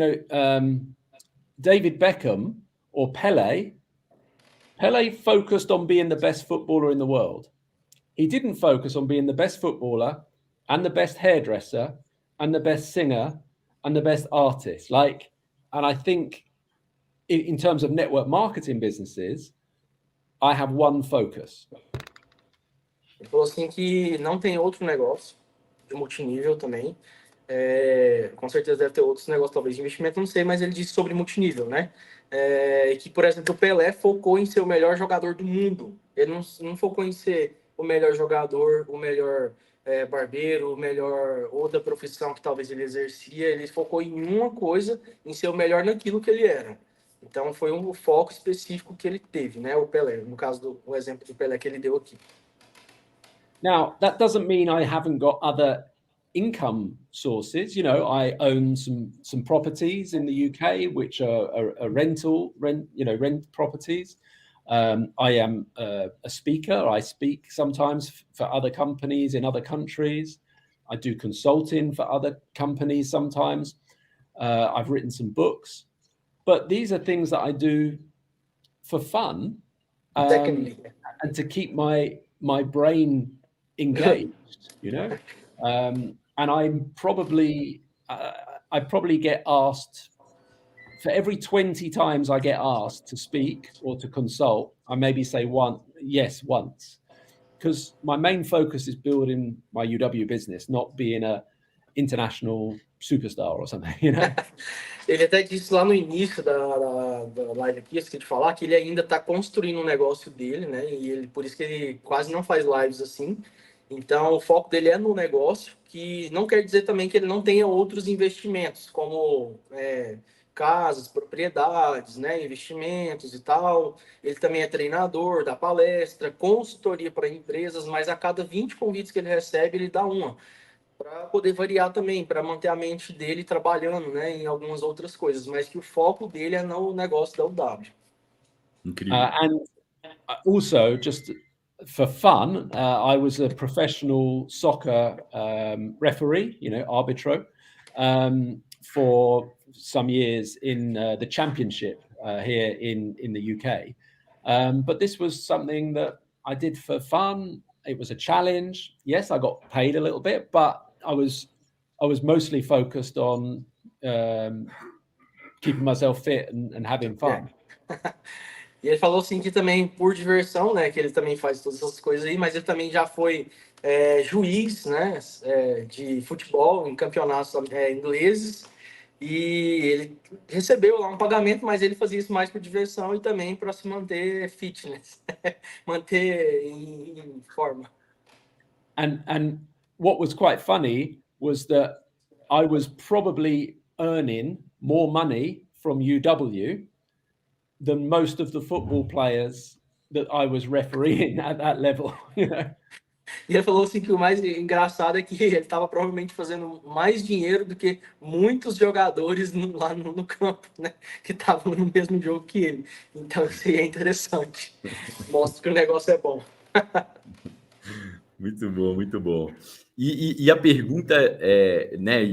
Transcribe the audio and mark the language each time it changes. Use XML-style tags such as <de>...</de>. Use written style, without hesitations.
<en>David Beckham or Pele focused on being the best footballer in the world. He didn't focus on being the best footballer and the best hairdresser and the best singer and the best artist. And I think in terms of network marketing businesses, I have one focus.</en> <pt>Ele falou assim que não tem outro negócio de multinível também. Com certeza deve ter outros negócios, talvez de investimento, não sei, mas ele disse sobre multinível, né? Que, por exemplo, o Pelé focou em ser o melhor jogador do mundo. Ele não focou em ser o melhor jogador, o melhor barbeiro, melhor outra profissão que talvez ele exercia, ele focou em uma coisa, em ser o melhor naquilo que ele era. Então foi um foco específico que ele teve, né? O Pelé, no caso do exemplo do Pelé que ele deu aqui.</pt> <en>Now, that doesn't mean I haven't got other income sources. You know, I own some properties in the UK, which are rent properties. I am a speaker. I speak sometimes for other companies in other countries. I do consulting for other companies sometimes. I've written some books, but these are things that I do for fun, and to keep my brain engaged, you know. And I probably get asked, for every 20 times I get asked to speak or to consult, I maybe say yes once, because my main focus is building my UW business, not being a international superstar or something, you know.</en> <pt>Ele até disse lá no início da live aqui, esqueci de falar, que ele ainda está construindo um negócio dele, né? E ele, por isso que ele quase não faz lives assim. Então, o foco dele é no negócio, que não quer dizer também que ele não tenha outros investimentos, como casas, propriedades, né? Investimentos e tal. Ele também é treinador, dá palestra, consultoria para empresas, mas a cada 20 convites que ele recebe, ele dá uma, para poder variar também, para manter a mente dele trabalhando, né, em algumas outras coisas, mas que o foco dele é no negócio da UW. Incrível.</pt> <en>And also, just for fun, I was a professional soccer referee, you know, arbitro, for some years in the championship here in the UK. But this was something that I did for fun. It was a challenge. Yes, I got paid a little bit, but I was mostly focused on keeping myself fit and having fun.</en> <pt>E ele falou assim que também por diversão, né, que ele também faz todas essas coisas aí, mas ele também já foi juiz, né, de futebol em campeonatos ingleses, e ele recebeu lá um pagamento, mas ele fazia isso mais por diversão e também para se manter fitness, manter em forma.</pt> <en>And what was quite funny was that I was probably earning more money from UW than most of the football players that I was refereeing at that level, you know.</en> <pt>E ele falou assim que o mais engraçado é que ele estava provavelmente fazendo mais dinheiro do que muitos jogadores lá no campo, né? Que estavam no mesmo jogo que ele. Então isso aí é interessante. Mostra que o negócio é bom. Muito bom, muito bom. E a pergunta né?</pt>